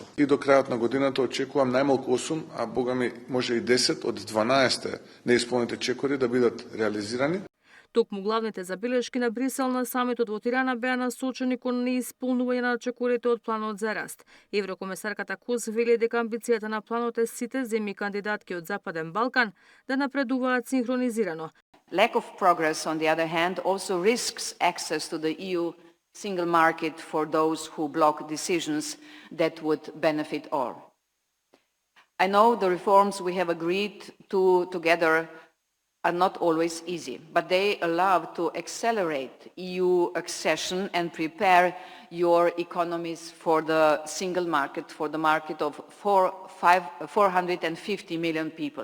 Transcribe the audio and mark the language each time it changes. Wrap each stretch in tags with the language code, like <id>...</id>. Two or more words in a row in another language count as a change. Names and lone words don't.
<mk>И до крајот на годината очекувам најмалку 8, а богами може и 10 од 12 неисполнети чекори да бидат реализирани. Токму главните забелешки на Брисел на самитот во Тирана беа насочени кон неисполнување на чекорите од планот за раст. Еврокомесарката Кос вели дека амбицијата на планот е сите земји кандидатки од Западен Балкан да напредуваат синхронизирано.</mk> <en>Lack of progress, on the other hand, also risks access to the EU single market for those who block decisions that would benefit all. I know the reforms we have agreed to together are not always easy, but they allow to accelerate EU accession and prepare your economies for the single market, for the market of 450 million people.</en>